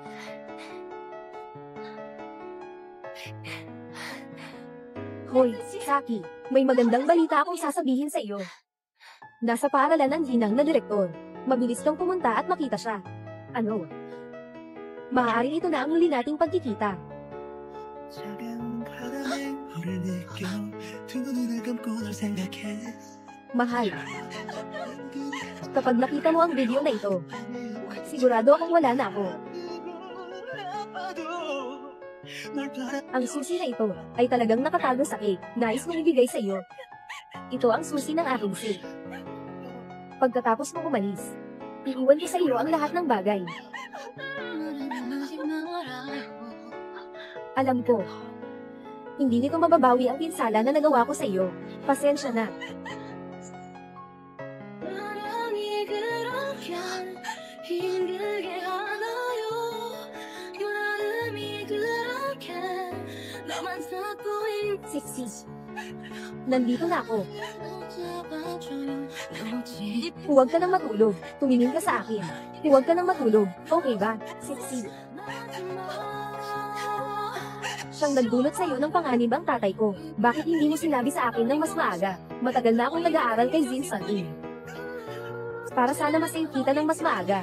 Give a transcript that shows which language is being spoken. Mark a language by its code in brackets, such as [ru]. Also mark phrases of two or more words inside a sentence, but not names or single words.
[tl] Hoy, Saki, may magandang balita akong sasabihin sa iyo. Nasa paaralan ng ginang na direktor. Mabilis kang pumunta at makita siya. Ano? Maaaring ito na ang huli nating pagkikita. [ko] 작은 바람에 물을 느껴 두 눈을 감고 널 생각해 [tl] Mahal. Kapag nakita mo ang video na ito, sigurado akong wala na ako. Ang susi na ito ay talagang nakatago sa cake. Nais kong ibigay sa iyo. Ito ang susi ng aking safe. Pagkatapos mo umalis, iiwan ko sa iyo ang lahat ng bagay. Alam ko, hindi nito mababawi ang pinsala na nagawa ko sa iyo. Pasensya na. [ko] 사랑이 그렇게 힘들게 하나요 마음이 그렇게 너만 찾고 [tl] Sexy. Nandito na ako. [ko] 잡아줘요 너무 [tl] Huwag ka nang matulog. Tumingin ka sa akin. Huwag ka nang matulog. Okay ba? Sexy. Siyang nagdulot sa iyo ng panganib ang tatay ko. Bakit hindi mo sinabi sa akin ng mas maaga? Matagal na akong nag-aaral kay Zinsan In. Para sana masave kita ng mas maaga.